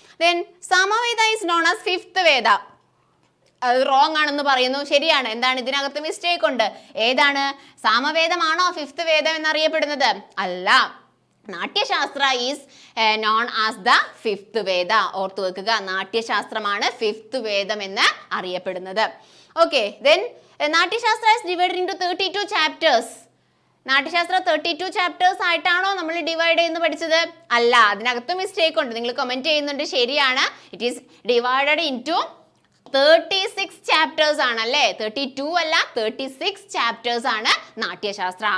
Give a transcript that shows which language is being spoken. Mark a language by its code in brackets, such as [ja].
[en] Then Samaveda is known as fifth Veda. [ml] അത് wrong ആണെന്ന് പറയുന്നു. ശരിയാണ്. എന്താണ് ഇതിനകത്ത് മിസ്റ്റേക്ക് ഉണ്ട്? ഏതാണ്? സാമവേദമാണോ ഫിഫ്ത്ത് വേദം എന്നറിയപ്പെടുന്നത്? അല്ല, [en] Natyashastra is known as the fifth Veda. [ml] ഓർത്തു വെക്കുക, നാട്യശാസ്ത്രമാണ് ഫിഫ്ത്ത് വേദം എന്ന് അറിയപ്പെടുന്നത്. [en] Okay, then Natyashastra is divided into 32 chapters. [ml] നാട്യശാസ്ത്ര 32 chapters ആയിട്ടാണോ നമ്മൾ ഡിവൈഡ് ചെയ്യുന്നത് പഠിച്ചത്? അല്ല, അതിനകത്ത് മിസ്റ്റേക്ക് ഉണ്ട്. നിങ്ങൾ കമന്റ് ചെയ്യുന്നുണ്ട്, ശരിയാണ്. [en] it is divided into 36 chapters [ml] ആണ് അല്ലേ? 32 അല്ല, 36 ചാപ്റ്റേഴ്സ് ആണ് നാട്യശാസ്ത്ര.